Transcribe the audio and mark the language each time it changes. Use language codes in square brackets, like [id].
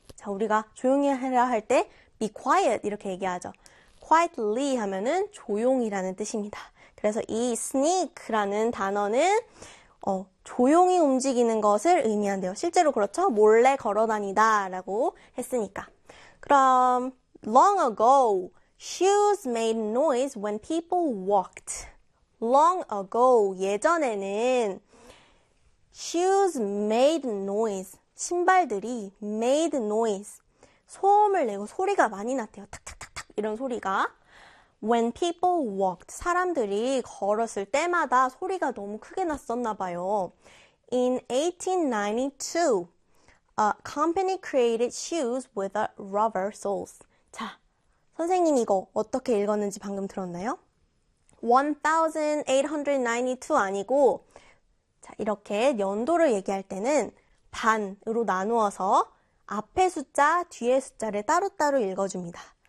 [ko] 자, 우리가 조용히 하라 할 때, [en] be quiet. [ko] 이렇게 얘기하죠. quietly 하면은 조용이라는 뜻입니다. 그래서 이 sneak라는 단어는, 조용히 움직이는 것을 의미한대요. 실제로 그렇죠? 몰래 걸어 다니다 라고 했으니까. 그럼, [en] long ago, shoes made noise when people walked. Long ago, [ko] 예전에는 [en] shoes made noise. [ko] 신발들이 [en] made noise. [ko] 소음을 내고 소리가 많이 났대요. 탁탁탁탁 이런 소리가. [en] When people walked. [ko] 사람들이 걸었을 때마다 소리가 너무 크게 났었나 봐요. [en] In 1892, a company created shoes with a rubber soles. [ko] 자, 선생님 이거 어떻게 읽었는지 방금 들었나요? 1892 아니고 자, 이렇게 연도를 얘기할 때는 반으로 나누어서 앞에 숫자, 뒤에 숫자를 따로따로 읽어줍니다.